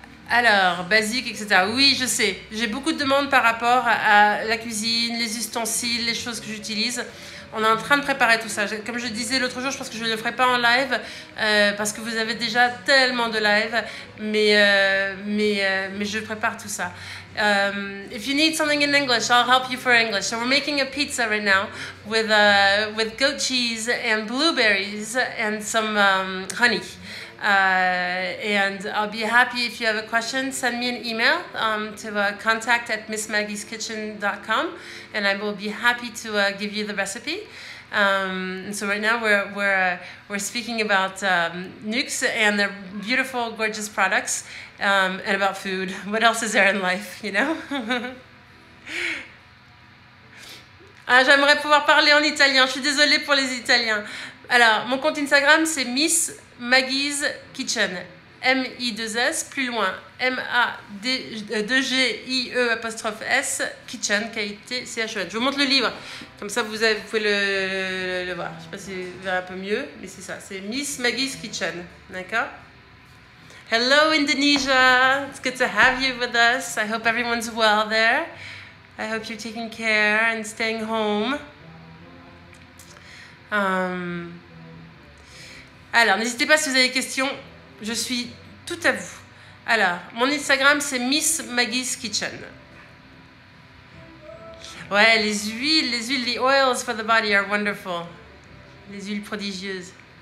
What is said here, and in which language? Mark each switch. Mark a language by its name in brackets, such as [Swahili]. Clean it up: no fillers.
[French] Alors, basique, etc. Oui, je sais. J'ai beaucoup de demandes par rapport à la cuisine, les ustensiles, les choses que j'utilise. On est en train de préparer tout ça. Comme je disais l'autre jour, je pense que je ne le ferai pas en live parce que vous avez déjà tellement de live. Mais je prépare tout ça. [English] If you need something in English, I'll help you for English. So we're making a pizza right now with goat cheese and blueberries and some honey. And I'll be happy if you have a question, send me an email to contact@missmaggieskitchen.com, and I will be happy to give you the recipe. So right now we're speaking about Nux and their beautiful, gorgeous products, and about food. What else is there in life, you know? [French] J'aimerais pouvoir parler en italien. Je suis désolée pour les Italiens. Alors, mon compte Instagram, c'est Miss Maggie's Kitchen. M-I-2-S, plus loin, M-A-D-G-I-E-S, Kitchen, K-I-T-C-H-E-N. Je vous montre le livre, comme ça vous pouvez le voir. Je ne sais pas si vous verrez un peu mieux, mais c'est ça, c'est Miss Maggie's Kitchen, d'accord? [English] Hello Indonesia, it's good to have you with us. I hope everyone's well there. I hope you're taking care and staying home. [French] Alors, n'hésitez pas si vous avez des questions, je suis tout à vous. Alors, mon Instagram, c'est Miss Maggie's Kitchen. Ouais, les huiles, [English] the oils for the body are wonderful. [French] Les huiles prodigieuses.